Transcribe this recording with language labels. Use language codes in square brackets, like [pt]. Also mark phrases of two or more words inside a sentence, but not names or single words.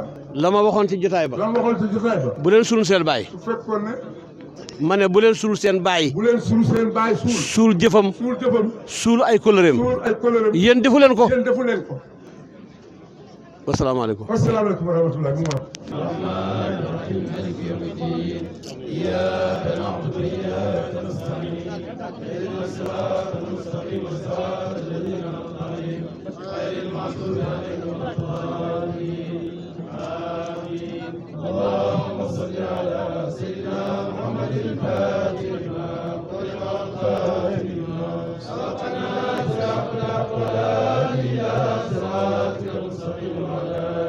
[wo] la ma waxoon ci jotaay ba la ma waxoon ci jotaay ba bu leen suul seen baay su fekkoon ne ma ne bu leen suul seen baay bu leen suul seen baay suul jëfam suul ay kóllëreem yéen defu leen ko wasalaamaaleykum [ar] ورحمة الله الرحمن الرحيم مالك يوم الدين إياك نعبد وإياك نستعين اهدنا الصراط المستقيم صراط الذين أنعمت عليهم غير المغضوب عليهم ولا الضالين آمين اللهم صل على سيدنا محمد الفاتح لما أغلق والخاتم لما سبق الناس ولا إلى صراطك المستقيم وعلى